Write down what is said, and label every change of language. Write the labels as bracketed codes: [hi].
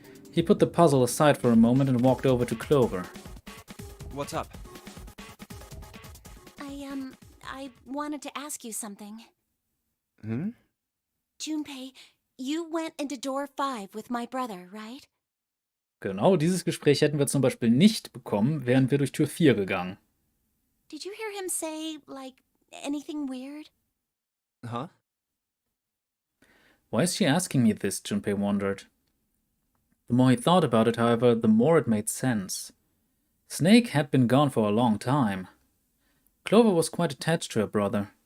[en] He put the puzzle aside for a moment and walked over to Clover. What's up? I wanted to ask you something. Hmm? Junpei, you went into door 5 with my brother, right? [de] Genau dieses Gespräch hätten wir zum Beispiel nicht bekommen, wären wir durch Tür 4 gegangen. [en] Did you hear him say, like, anything weird? Huh? Why is she asking me this, Junpei wondered. The more he thought about it, however, the more it made sense. Snake had been gone for a long time. Clover was quite attached to her brother.